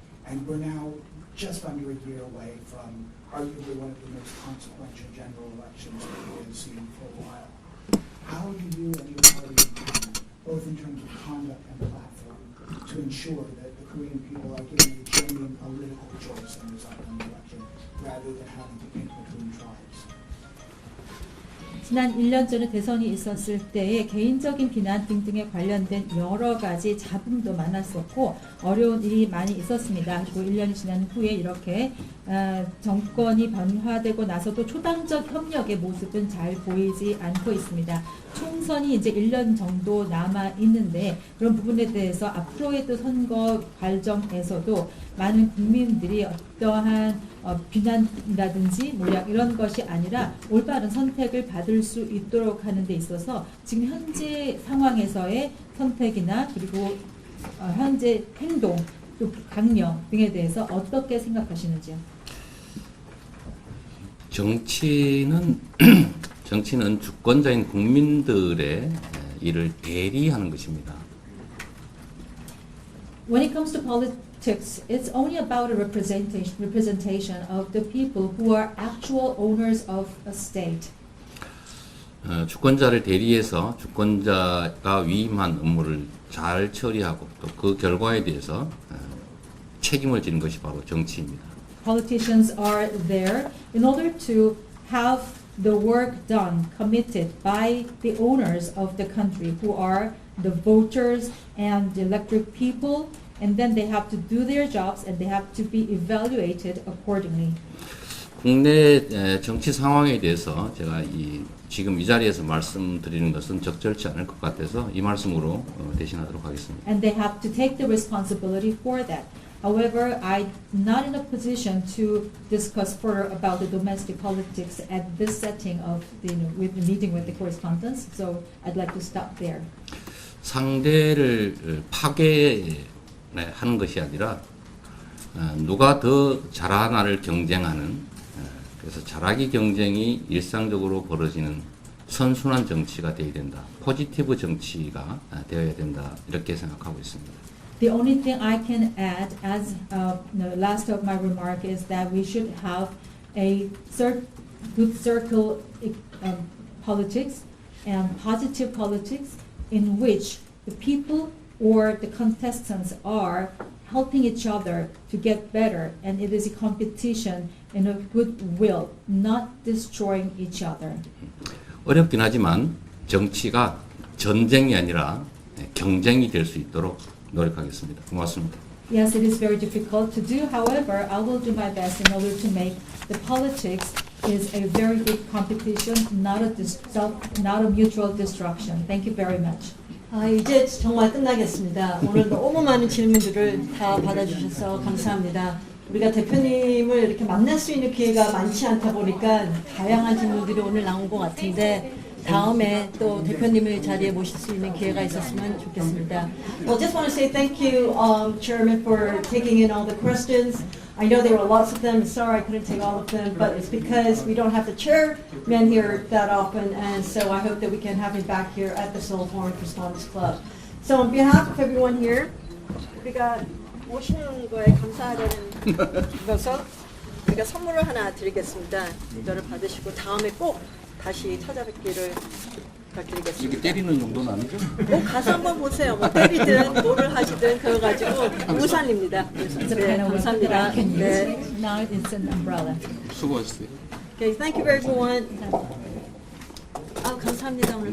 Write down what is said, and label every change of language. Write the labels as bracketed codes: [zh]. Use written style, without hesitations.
[en] And we're now just under a year away from arguably one of the most consequential general elections that we have seen for a while. How do you and your party intend, both in terms of conduct and platform, to ensure that the Korean people are given a genuine political choice in this upcoming election, rather than having to pick between tribes? [ko] 지난 1년 전에 대선이 있었을 때에 개인적인 비난 등등에 관련된 여러 가지 잡음도 많았었고 어려운 일이 많이 있었습니다. 그리고 1년이 지난 후에 이렇게 정권이 변화되고 나서도 초당적 협력의 모습은 잘 보이지 않고 있습니다. 총선이 이제 1년 정도 남아 있는데 그런 부분에 대해서 앞으로의 또 선거 과정에서도 많은 국민들이 어떠한 비난이라든지 모략 이런 것이 아니라 올바른 선택을 받을 수 있도록 하는 데 있어서 지금 현재 상황에서의 선택이나 그리고 현재 행동, 또 강령 등에 대해서 어떻게 생각하시는지요? 정치는 주권자인 국민들의 일을 대리하는 것입니다. [en] When it comes to politics, it's only about a representation of the people who are actual owners of a state. [ko] 주권자를 대리해서 주권자가 위임한 업무를 잘 처리하고 또 그 결과에 대해서 책임을 지는 것이 바로 정치입니다. [en] Politicians are there in order to have the work done, committed by the owners of the country, who are the voters and the elected people, and then they have to do their jobs and they have to be evaluated accordingly. [ko] 국내 정치 상황에 대해서 제가 지금 이 자리에서 말씀드리는 것은 적절치 않을 것 같아서 이 말씀으로 대신하도록 하겠습니다. [en] And they have to take the responsibility for that. However, I'm not in a position to discuss further about the domestic politics at this setting of with the meeting with the correspondents. So I'd like to stop there. [ko] 상대를 파괴하는 것이 아니라 누가 더 잘하나를 경쟁하는 그래서 잘하기 경쟁이 일상적으로 벌어지는 선순환 정치가 되어야 된다. 포지티브 정치가 되어야 된다. 이렇게 생각하고 있습니다. [en] The only thing I can add as the last of my remark is that we should have a good circle politics and positive politics in which the people or the contestants are helping each other to get better, and it is a competition in a goodwill, not destroying each other. [ko] 어렵긴 하지만 정치가 전쟁이 아니라 경쟁이 될 수 있도록 노력하겠습니다. 고맙습니다. [en] Yes, it is very difficult to do. However, I will do my best in order to make the politics is a very good competition, not a mutual destruction. Thank you very much. [ko] 이제 정말 끝나겠습니다. 오늘 너무 많은 질문들을 다 받아주셔서 감사합니다. 우리가 대표님을 이렇게 만날 수 있는 기회가 많지 않다 보니까 다양한 질문들이 오늘 나온 것 같은데 다음에 또 대표님을 자리에 모실 수 있는 기회가 있었으면 좋겠습니다. [en] Well, just want to say thank you, Chairman, for taking in all the questions. I know there were lots of them. Sorry I couldn't take all of them, but it's because we don't have the chairman here that often, and so I hope that we can have him back here at the Seoul Foreign Correspondents Club. So on behalf of everyone here, [ko] 우리가 오시는 거에 감사하다는 것서 우리가 선물을 하나 드리겠습니다. 이거를 받으시고 다음에 꼭 다시 찾아뵙기를 부탁드리겠습니다. 이렇게 때리는 정도는 아니죠? 가서 한번 보세요. 뭐 때리든 뭐를 하시든 그래가지고 우산입니다. 네, 감사합니다. 네. [en] Now it's an umbrella. [ko] 수고하셨어요. [en] Okay, thank you everyone. [ko] 감사합니다 오늘.